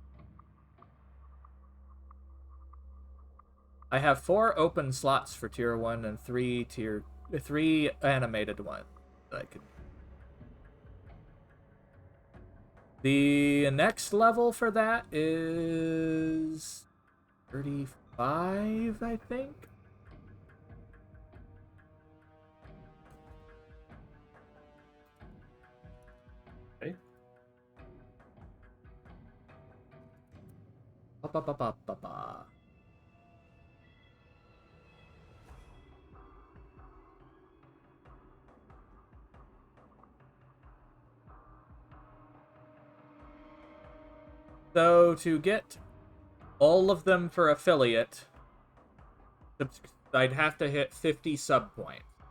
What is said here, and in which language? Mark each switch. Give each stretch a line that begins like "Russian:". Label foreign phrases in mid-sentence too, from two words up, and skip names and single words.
English: I have 4 open slots for tier 1 and 3 animated ones that I could. The next level for that is 35, I think. Okay. Ba-ba-ba-ba-ba-ba. So to get all of them for affiliate, I'd have to hit 50 sub points.